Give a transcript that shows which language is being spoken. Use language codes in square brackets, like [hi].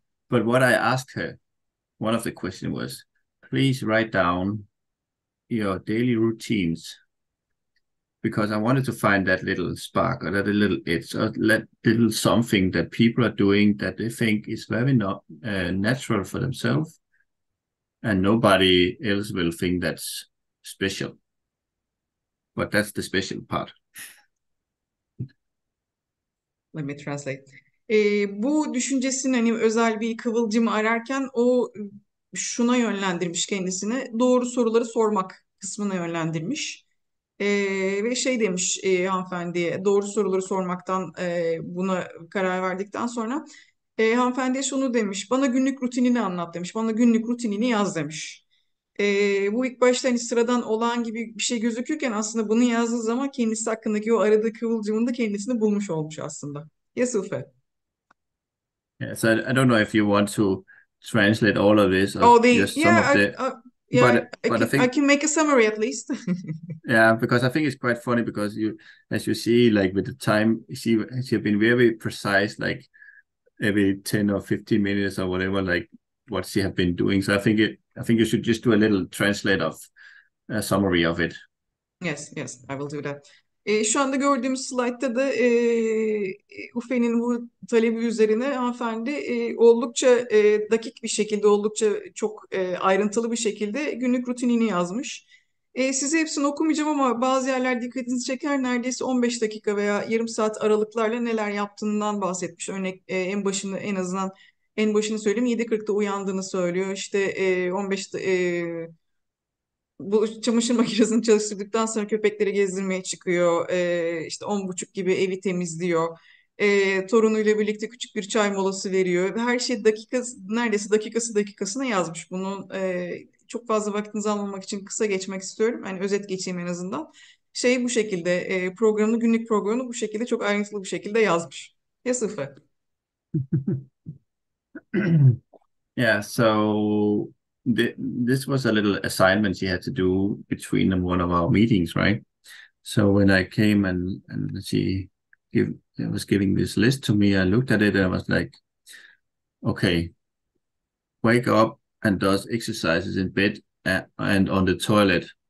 [en] But what I asked her, one of the questions was, please write down your daily routines, because I wanted to find that little spark or that little itch or that little something that people are doing that they think is very not natural for themselves, and nobody else will think that's special. But that's the special part. Let me translate. [tr] Bu düşüncesinin hani özel bir kıvılcımı ararken o şuna yönlendirmiş kendisini. Doğru soruları sormak kısmına yönlendirmiş. Ve şey demiş hanımefendiye, doğru soruları sormaktan buna karar verdikten sonra hanımefendiye şunu demiş. Bana günlük rutinini anlat demiş. Bana günlük rutinini yaz demiş. Bu ilk başta hani sıradan olan gibi bir şey gözükürken aslında bunu yazdığı zaman kendisi hakkındaki o aradığı kıvılcımın da kendisini bulmuş olmuş aslında. [en] Yes, Uffe. Yeah, so I don't know if you want to translate all of this or Oh, just some of the, yeah, but I I think, can make a summary at least. yeah, because I think it's quite funny because as you see, like with the time, she have been very precise, like every 10 or 15 minutes or whatever, like what she have been doing. So I think you should just do a little translate of a summary of it. Yes, I will do that. [tr] Şu anda gördüğümüz slaytta da Uffe'nin bu talebi üzerine hanımefendi oldukça dakik bir şekilde, oldukça çok ayrıntılı bir şekilde günlük rutinini yazmış. Size hepsini okumayacağım ama bazı yerler dikkatinizi çeker. Neredeyse 15 dakika veya yarım saat aralıklarla neler yaptığından bahsetmiş. Örnek en başında en azından En başını söyleyeyim, 7.40'da uyandığını söylüyor. İşte 15'te bu çamaşır makinesini çalıştırdıktan sonra köpekleri gezdirmeye çıkıyor. İşte 10.30 gibi evi temizliyor. Torunuyla birlikte küçük bir çay molası veriyor. Ve her şey neredeyse dakikasına yazmış. Bunun çok fazla vaktinizi almamak için kısa geçmek istiyorum. Hani özet geçeyim en azından. Bu şekilde günlük programını bu şekilde çok ayrıntılı bir şekilde yazmış. Ya sıfır. [en] Yeah, so this was a little assignment she had to do between one of our meetings, right? So when I came and she was giving this list to me, I looked at it and I was like, okay, wake up and does exercises in bed and on the toilet.